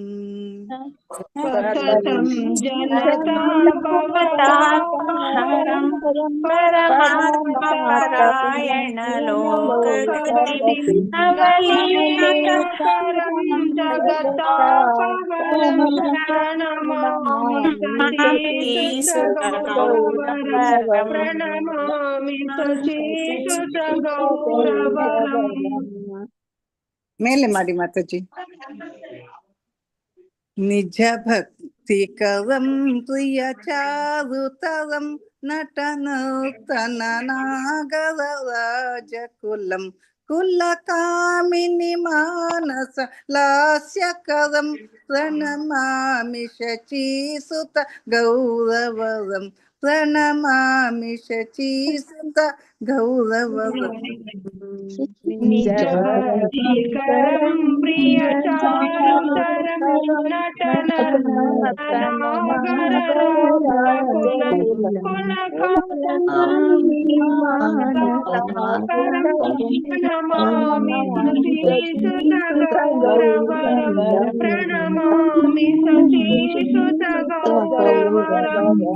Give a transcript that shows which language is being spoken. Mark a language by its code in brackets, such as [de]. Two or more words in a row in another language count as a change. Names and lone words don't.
[sa] ಸತತಂ ಜನತಾ ಭವತಾಪಹರಂ ಪರಮಾತ್ಮಪರಾಯಣ ಲೋಕಗತಿಂ ನವಲೇಹಕರಂ ಜಗತ್ತಾಪಹರಂ ಪ್ರಣಮಾಮಿ ಶಚೀಸುತ ಗೌರವರಂ ಪ್ರಣಮಾಮಿ ಶಚೀಸುತ ಗೌರವರಂ. [kn] ಮೇಲೆ ಮಾಡಿ ಮಾತಾಜಿ. [sa] ನಿಜ ಭಕ್ತಿ ಕರಂ ಪ್ರಿಯ ಚಾರುತರಂ ನಟನರ್ತನ ನಾಗರ ರಾಜಕುಲಂ ಕುಲ ಕಾಮಿನಿ ಮಾನಸ ಲಾಸ್ಯಕರಂ ಪ್ರಣಮಾಮಿ ಶಚೀಸುತ ಗೌರವರಂ ಪ್ರಣಮಾಮಿ ಶಚೀಸುತ ಗೌರವರಂ. ನಿಜಭಕ್ತಿಕರಂ ಪ್ರಿಯ ಚಾರುತರಂ ನಮಾಮಿ ಶಚೀಸುತ ಗೌರವರಂ ಪ್ರಣಮಾಮಿ ಶಚೀಸುತ ಗೌರವರಂ.